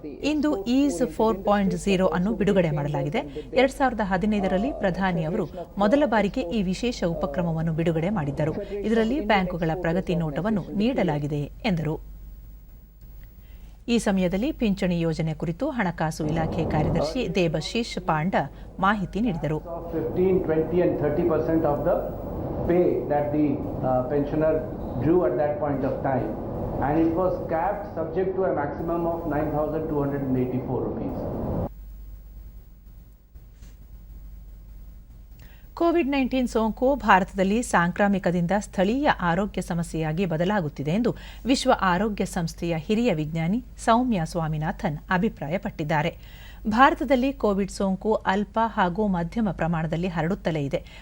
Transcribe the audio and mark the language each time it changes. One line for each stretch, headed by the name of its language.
Kannada: ಇಂದು is 4.0 ಅನ್ನು ಬಿಡುಗಡೆ ಮಾಡಲಾಗಿದೆ. 2015ರಲ್ಲಿ ಪ್ರಧಾನಿ ಅವರು ಮೊದಲ ಬಾರಿಗೆ ಈ ವಿಶೇಷ ಉಪಕ್ರಮವನ್ನು ಬಿಡುಗಡೆ ಮಾಡಿದ್ದರು. ಇದರಲ್ಲಿ ಬ್ಯಾಂಕುಗಳ ಪ್ರಗತಿ ನೋಟವನ್ನು ನೀಡಲಾಗಿದೆ ಎಂದರು. ಈ ಸಮಯದಲ್ಲಿ ಪಿಂಚಣಿ ಯೋಜನೆ ಕುರಿತು ಹಣಕಾಸು ಇಲಾಖೆ ಕಾರ್ಯದರ್ಶಿ ದೇಬಶೀಶ್ ಪಾಂಡ ಮಾಹಿತಿ ನೀಡಿದರು.
English: 15, 20 and 30% of the pay that the pensioner drew at that point of time. And it was capped subject to a maximum of 9,284 rupees.
Kannada: COVID-19 ಸೋಂಕು ಭಾರತದಲ್ಲಿ ಸಾಂಕ್ರಾಮಿಕದಿಂದ ಸ್ಥಳೀಯ ಆರೋಗ್ಯ ಸಮಸ್ಯೆಯಾಗಿ ಬದಲಾಗುತ್ತಿದೆ ಎಂದು ವಿಶ್ವ ಆರೋಗ್ಯ ಸಂಸ್ಥೆಯ ಹಿರಿಯ ವಿಜ್ಞಾನಿ ಸೌಮ್ಯ ಸ್ವಾಮಿನಾಥನ್ ಅಭಿಪ್ರಾಯಪಟ್ಟಿದ್ದಾರೆ. ಭಾರತದಲ್ಲಿ ಕೋವಿಡ್ ಸೋಂಕು ಅಲ್ಪ ಹಾಗೂ ಮಧ್ಯಮ ಪ್ರಮಾಣದಲ್ಲಿ ಹರಡುತ್ತಲೇ ಇದೆ.